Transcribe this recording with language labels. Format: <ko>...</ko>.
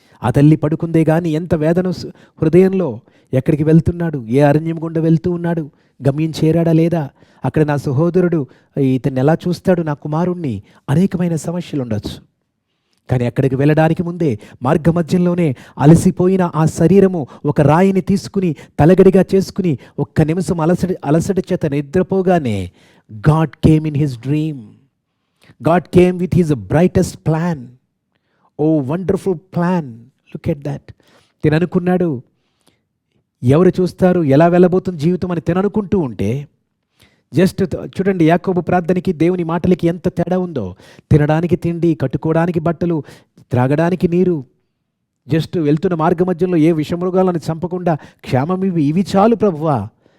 <te>ఆ తల్లి పడుకుందే కానీ ఎంత వేదన హృదయంలో. ఎక్కడికి వెళ్తున్నాడు, ఏ అరణ్యం గుండా వెళ్తూ ఉన్నాడు, గమ్యం చేరాడా లేదా, అక్కడ నా సహోదరుడు ఇతన్ని ఎలా చూస్తాడు, నా కుమారుణ్ణి, అనేకమైన సమస్యలు ఉండొచ్చు. కానీ అక్కడికి వెళ్ళడానికి ముందే మార్గ మధ్యంలోనే అలసిపోయిన ఆ శరీరము ఒక రాయిని తీసుకుని తలగడిగా చేసుకుని ఒక్క నిమిషం అలసట చేత నిద్రపోగానే</te> <en>God came in his dream. God came with his brightest plan. Oh, wonderful plan. Look at that.</en> <te>తిను అనుకున్నాడు, ఎవరు చూస్తారు, ఎలా వెళ్ళబోతుంది జీవితం అని తిను అనుకుంటూ ఉంటే, జస్ట్ చూడండి యాకోబు ప్రార్థనకి దేవుని మాటలకి ఎంత తేడా ఉందో. తినడానికి తిండి, కట్టుకోవడానికి బట్టలు, త్రాగడానికి నీరు, జస్ట్ వెళ్తున్న మార్గ మధ్యంలో ఏ విషమృగాలను చంపకుండా క్షేమం ఇవి చాలు ప్రభువా.</te>